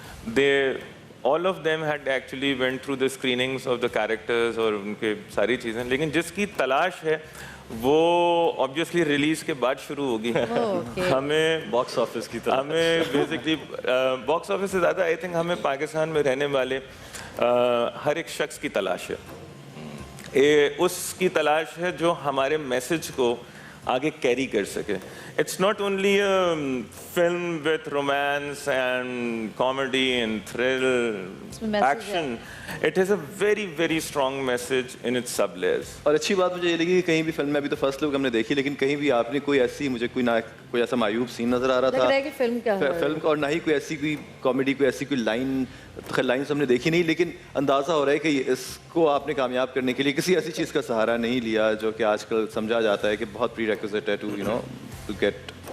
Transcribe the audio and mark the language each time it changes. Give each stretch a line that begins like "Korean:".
English: they all of them had actually went through the screenings of the characters
Hindi: और उनके सारी चीज़ें, लेकिन जिसकी तलाश है वो ऑब्वियसली रिलीज के बाद शुरू होगी। हमें बॉक्स ऑफिस की तरह, हमें बेसिकली बॉक्स ऑफिस से ज़्यादा
English: I think
Hindi: हमें पाकिस्तान में रहने वाले हर एक शख्स की तलाश है। उसकी तलाश है जो हमारे मैसेज को आगे कैरी कर सके।
English: It's not only a film with romance and comedy and thrill, action. It has a very, very strong message in its sub-layers.
Hindi: और अच्छी बात मुझे ये लगी कि कहीं भी फिल्म में, अभी तो फर्स्ट लुक हमने देखी, लेकिन कहीं भी आपने कोई ऐसी, मुझे कोई ऐसा मायूब सीन नजर आ रहा था लग रहा है कि फिल्म का फिल्म का, और ना ही कोई ऐसी कोई कॉमेडी, कोई ऐसी कोई लाइन, खैर लाइन्स हमने देखी नहीं, लेकिन अंदाज़ा हो रहा है कि इसको आपने कामयाब करने के लिए किसी ऐसी चीज़ का सहारा नहीं लिया जो कि आजकल समझा जाता है कि बहुत प्री रिक्विजिट है
English: To to get.